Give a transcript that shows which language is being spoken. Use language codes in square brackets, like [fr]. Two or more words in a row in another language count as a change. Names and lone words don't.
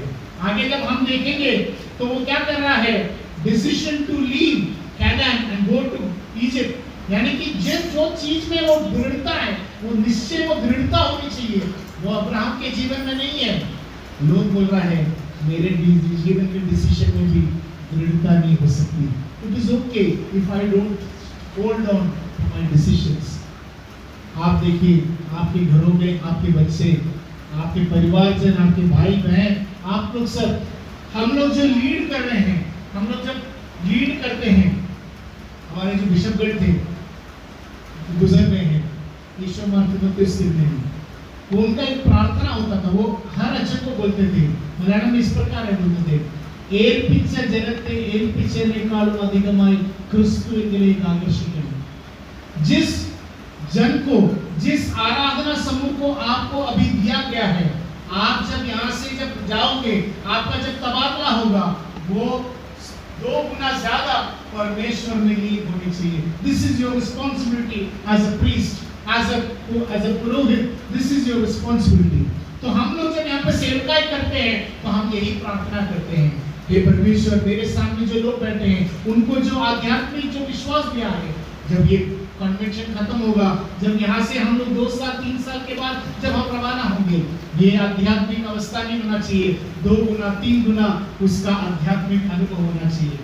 [hi] आगे जब हम देखेंगे तो वो क्या कर रहा है, [en] decision to leave Canaan and go to Egypt. [hi] यानी कि जो चीज में वो दृढ़ता है, वो निश्चय, वो दृढ़ता होनी चाहिए, वो अब्राहम के जीवन में नहीं है। लोग बोल रहा है मेरे जीवन के डिसीजन में भी दृढ़ता नहीं हो सकती। [en] it is okay if I don't hold on to my decisions. [hi] आप देखिए आपके घरों में आपके बच्चे, आपके परिवारजन, आपके भाई बहन, आप लोग सब, हम लोग जो लीड कर रहे हैं, हम लोग जब लीड करते हैं, हमारे जो बिशपगढ़ थे गुजर गए हैं, ईश्वर मार्टिनोस में, वो उनका एक प्रार्थना होता था, वो हर अक्षर को बोलते थे। मलयालम में इस प्रकार है, बोलते थे [ml] ഏൽപ്പിച്ച ജനത്തെ ഏൽപ്പിച്ചതിനേക്കാളും അധികമായി ക്രിസ്തുവിലേക്ക് ആകർഷിക്കണം। [hi] जिस जन को, जिस आराधना समूह को आपको अभी दिया गया है, आप जब यहाँ से जब जाओगे, आपका जब तबादला होगा, वो 2 गुना ज्यादा परमेश्वर में लीन होनी चाहिए। [en] this is your responsibility as a priest, as a पुरोहित, this is your responsibility. [hi] तो हम लोग जब यहाँ पे सेवकाई करते हैं तो हम यही प्रार्थना करते हैं, हे परमेश्वर, मेरे सामने जो लोग बैठे हैं उनको जो आध्यात्मिक जो विश्वास दिया है, जब ये कन्वेंशन खत्म होगा, जब यहाँ से हम लोग 2 साल 3 साल के बाद जब हम रवाना होंगे, ये आध्यात्मिक अवस्था नहीं होना चाहिए, 2 गुना 3 गुना उसका आध्यात्मिक अनुभव होना चाहिए।